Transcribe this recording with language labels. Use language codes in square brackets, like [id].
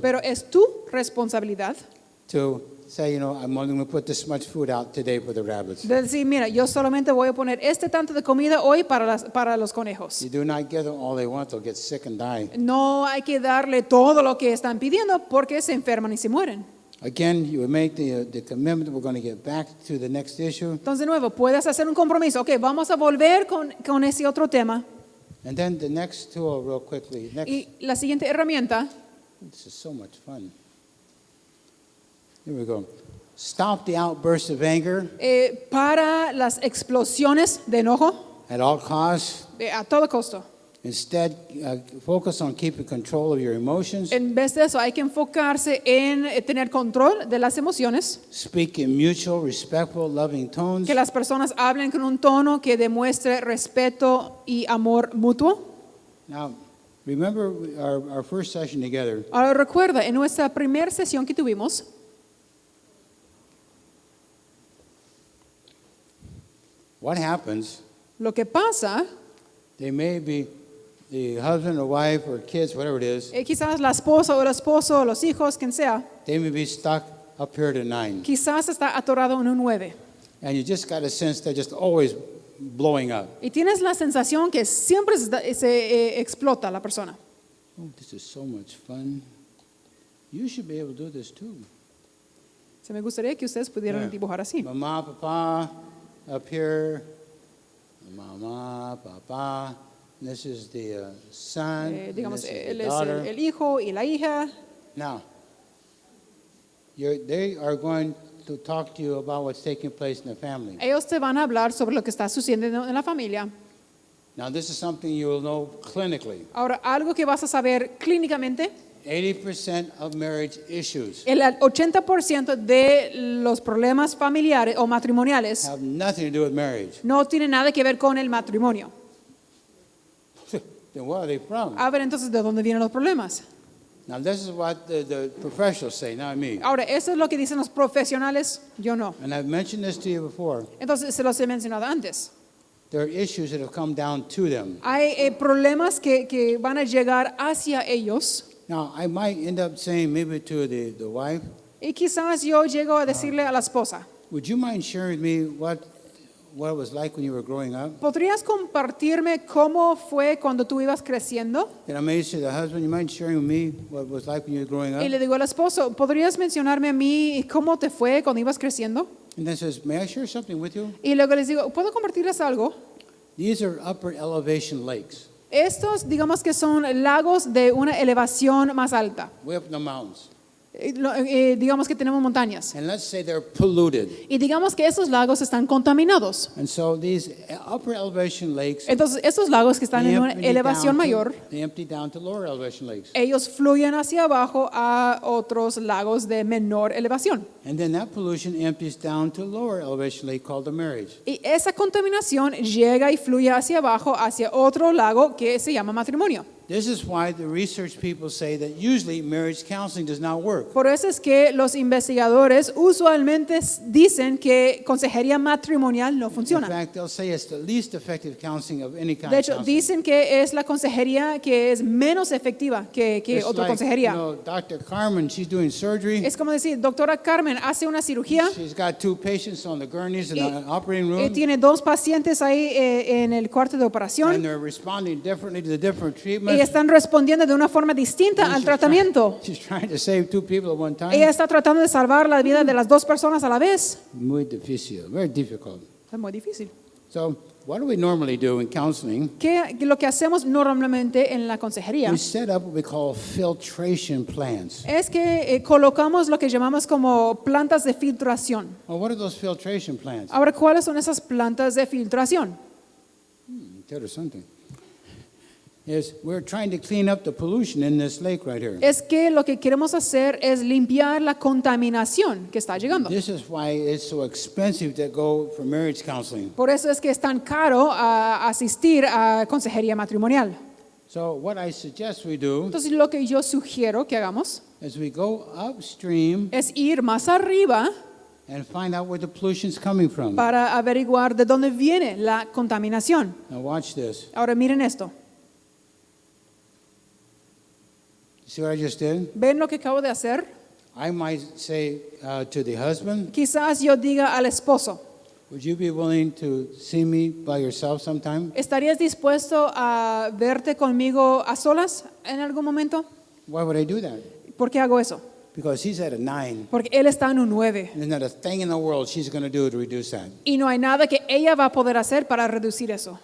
[es] Pero es tu responsabilidad [en] to say, I'm only going to put this much food out today for the rabbits. [es] de decir, mira, yo solamente voy a poner este tanto de comida hoy para los conejos. [en] You do not give them all they want, they'll get sick and die. [es] No hay que darle todo lo que están pidiendo porque se enferman y se mueren. [en] Again, you would make the commitment, we're going to get back to the next issue. [es] Entonces, de nuevo, puedes hacer un compromiso. Ok, vamos a volver con ese otro tema. [en] And then the next tool, real quickly. [es] Y la siguiente herramienta, [en] This is so much fun. Here we go. Stop the outbursts of anger [es] para las explosiones de enojo [en] at all costs. [es] a todo costo. [en] Instead, focus on keeping control of your emotions. [es] En vez de eso, hay que enfocarse en tener control de las emociones, [en] Speak in mutual, respectful, loving tones. [es] que las personas hablen con un tono que demuestre respeto y amor mutuo. [en] Now, remember our first session together. [es] Ahora recuerda, en nuestra primera sesión que tuvimos, [en] What happens, [es] lo que pasa, [en] they may be the husband or wife or kids, whatever it is, [es] quizás la esposa o el esposo, los hijos, quien sea, [en] they may be stuck up here to 9. [es] quizás está atorado en un 9. [en] And you just got a sense they're just always blowing up. [es] Y tienes la sensación que siempre se explota la persona. [en] Oh, this is so much fun. You should be able to do this too. [es] Se me gustaría que ustedes pudieran [en] Yeah. [es] dibujar así. [en] Mama, papa, up here. Mama, papa. This is the son. and [es] Digamos, [en] this is [es] él [en] the [es] es [en] daughter. [es] el hijo y la hija. [en] Now, they are going to talk to you about what's taking place in the family. [es] Ellos te van a hablar sobre lo que está sucediendo en la familia. [en] Now, this is something you will know clinically. [es] Ahora, algo que vas a saber clínicamente, [en] 80% of marriage issues [es] el 80% de los problemas familiares o matrimoniales [en] have nothing to do with marriage. [es] no tienen nada que ver con el matrimonio. [en] Then where are they from? [es] A ver, entonces, ¿de dónde vienen los problemas? [en] Now, this is what the professionals say, not me. [es] Ahora, eso es lo que dicen los profesionales, yo no. [en] And I've mentioned this to you before. [es] Entonces, se los he mencionado antes. [en] There are issues that have come down to them. [es] Hay problemas que van a llegar hacia ellos. [en] Now, I might end up saying maybe to the wife, [es] Y quizás yo llego a decirle a la esposa, [en] would you mind sharing with me what it was like when you were growing up? [es] ¿podrías compartirme cómo fue cuando tú ibas creciendo? [en] Then I may say to the husband, you mind sharing with me what it was like when you were growing [es] Y [en] up? [es] le digo al esposo, ¿podrías mencionarme a mí cómo te fue cuando ibas creciendo? [en] And then says, may I share something with you? [es] Y luego les digo, ¿puedo compartirles algo? [en] These are upper elevation lakes, [es] Estos, digamos que son lagos de una elevación más alta. [en] way up in the mountains. [es] Digamos que tenemos montañas. [en] And let's say they're polluted. [es] Y digamos que esos lagos están contaminados. [en] And so these upper elevation lakes, [es] Entonces, estos lagos que están [en] they [es] en una [en] empty [es] elevación [en] down to- [es] mayor, [en] they empty down to lower elevation lakes. [es] ellos fluyen hacia abajo a otros lagos de menor elevación. [en] And then that pollution empties down to a lower elevation lake called the marriage. [es] Y esa contaminación llega y fluye hacia abajo, hacia otro lago que se llama matrimonio. [en] This is why the research people say that usually marriage counseling does not work. [es] Por eso es que los investigadores usualmente dicen que consejería matrimonial no [en] In [es] funciona. [en] fact, they'll say it's the least effective counseling of any kind [es] De [en] of [es] hecho, [en] counseling. [es] dicen que es la consejería que es menos efectiva que [en] It's [es] otra [en] like, [es] consejería. [en] Dr. Carmen, she's doing surgery. [es] Es como decir, doctora Carmen hace una cirugía, [en] She's got 2 patients on the gurneys in the operating room, [es] tiene 2 pacientes ahí en el cuarto de [en] and [es] operación [en] they're responding differently to the different [es] y [en] treatments. [es] están respondiendo de una forma distinta al tratamiento. [en] She's trying to save 2 people at one time. [es] Ella está tratando de salvar la vida de las 2 personas a la vez. Muy difícil, [en] very difficult. [es] Es muy difícil. [en] So, what do we normally do in counseling? [es] Lo que hacemos normalmente en la consejería [en] We set up what we call filtration plans. [es] es que colocamos lo que llamamos como plantas de filtración. [en] Well, what are those filtration plans? [es] Ahora, ¿cuáles son esas plantas de filtración? [en] Tell her something. Is we're trying to clean up the pollution in this lake right here. [es] Es que lo que queremos hacer es limpiar la contaminación que está llegando. [en] This is why it's so expensive to go for marriage counseling. [es] Por eso es que es tan caro asistir a consejería matrimonial. [en] So what I suggest we do [es] Entonces, lo que yo sugiero que hagamos [en] is we go upstream [es] es ir más arriba [en] and find out where the pollution's coming from. [es] para averiguar de dónde viene la contaminación. [en] Now watch this. [es] Ahora, miren esto. [en] See what I just did? [es] ¿Ven lo que acabo de hacer? [en] I might say to the husband, [es] Quizás yo diga al esposo, [en] would you be willing to see me by yourself sometime? [es] ¿estarías dispuesto a verte conmigo a solas en algún momento? [en] Why would I do that? [es] ¿Por qué hago eso? [en] Because he's at a 9. [es] Porque él está en un 9 [en] There's not a thing in the world she's going to do to reduce that. [es] y no hay nada que ella va a poder hacer para reducir eso.